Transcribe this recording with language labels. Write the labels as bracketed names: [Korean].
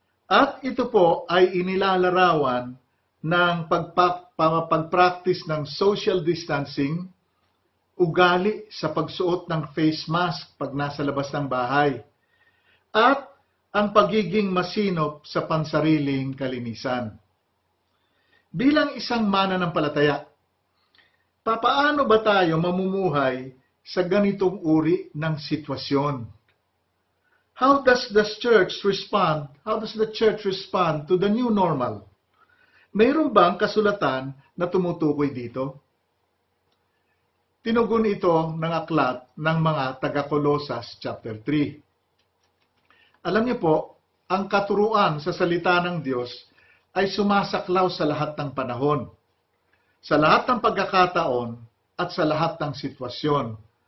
[Filipino] At ito po ay inilalarawan ng pag-practice ng social distancing, ugali sa pagsuot ng face mask pag nasa labas ng bahay, at ang pagiging masinop sa pansariling kalinisan. Bilang isang mananampalataya, papaano ba tayo mamumuhay sa ganitong uri ng sitwasyon? [English] How does the church respond? How does the church respond to the new normal? [Filipino] Mayroon bang kasulatan na tumutukoy dito? Tinugon ito ng aklat ng mga taga-Kolosas chapter 3. Alam niyo po, ang katuruan sa salita ng Diyos ay sumasaklaw sa lahat ng panahon, sa lahat ng pagkakataon at sa lahat ng sitwasyon.